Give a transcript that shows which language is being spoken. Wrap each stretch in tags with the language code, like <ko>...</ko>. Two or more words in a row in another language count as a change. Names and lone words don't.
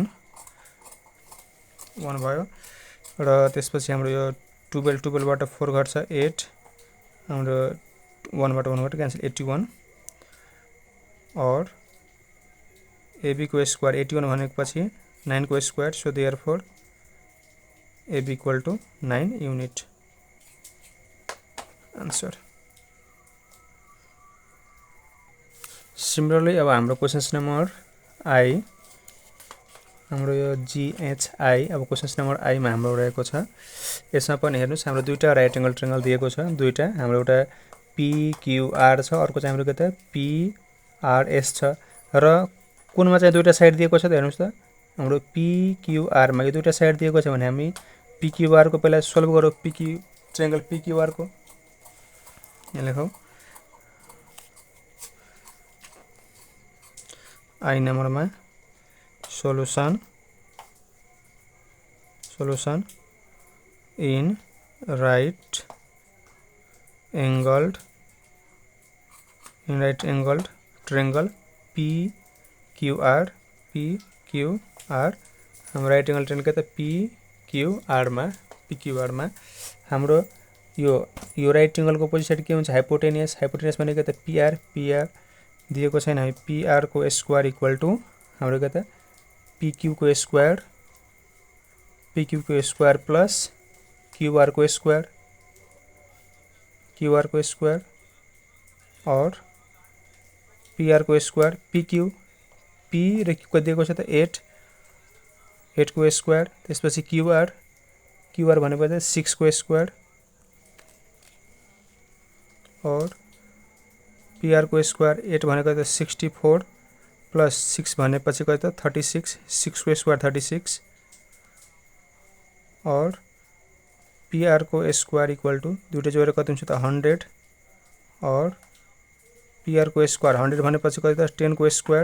<ne>1 भयो र त्यसपछि हाम्रो यो 12 बाट 4 घट्छ 8 हाम्रो 1 बाट क्यान्सल 81 और एबी को स्क्वायर 81 भनेपछि 9 को स्क्वायर।</ne> <en>so therefore AB equal to 9 unit answer.</en> <ne>सिमिलरली अब हाम्रो</ne> <en>questions number I</en> <ne>हाम्रो यो जीएचआई अब</ne> <en>questions number I</en> <ne>मा हाम्रो रहेको छ। यसमा पनि हेर्नुस् हाम्रो दुईटा</ne> <en>right angle triangle</en> <ne>दिएको छ, दुईटा हाम्रो एउटा पीक्यूआर छ, अर्को चाहिँ हाम्रो के त पीआरएस छ र कुनमा चाहिँ दुईटा साइड दिएको छ त हेर्नुस् त हाम्रो पीक्यूआर मा यो दुईटा साइड दिएको छ भने हामी पीक्यूआर को पहिला सोल्भ गरौँ। ट्रायंगल पीक्यूआर को यहाँ लेखौँ</ne> <hi>आई नंबर में</hi> <en>solution in right angled</en> <ne>ट्रायंगल पीक्यूआर हम</ne> <en>right angle triangle</en> <ne>के त पीक्यूआर में हाम्रो यो</ne> <en>right angle</en> <ne>को</ne> <en>opposite side</en> <ne>के हुन्छ हाइपोटेनियस भनेको त पीआर दिएको छैन, हामी पीआर को</ne> <en>square equal to</en> <ne>हाम्रो के त पीक्यू को</ne> <en>square plus QR</en> <ne>को स्क्वायर और पीआर को स्क्वायर पीक्यू पी र क्यू को दिएको छ त 8 को स्क्वायर। त्यसपछि क्यूआर भनेको त 6 को स्क्वायर और पीआर को स्क्वायर 8 भनेको त 64 प्लस 6 भनेपछि कति त 36 6 को स्क्वायर 36 और पीआर को</ne> <en>square equal to</en> <ne>दुईटा जोडेर कति हुन्छ त 100 और पीआर को स्क्वायर 100 भनेपछि कति त 10 को स्क्वायर।</ne>